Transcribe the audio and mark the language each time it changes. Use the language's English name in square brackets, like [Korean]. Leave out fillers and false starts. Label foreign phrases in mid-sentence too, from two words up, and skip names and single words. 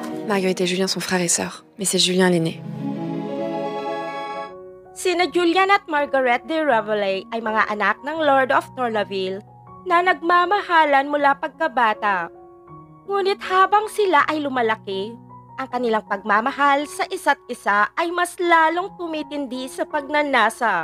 [French] Marguerite et Julien sont frères et sœurs, mais c'est Julien l'aîné. [Filipino] Sina Julian at Margaret de Ravelay ay mga anak ng Lord of Tourlaville na nagmamahalan mula pagkabata. Ngunit habang sila ay lumalaki, ang kanilang pagmamahal sa isa't isa ay mas lalong tumitindi sa pagnanasa.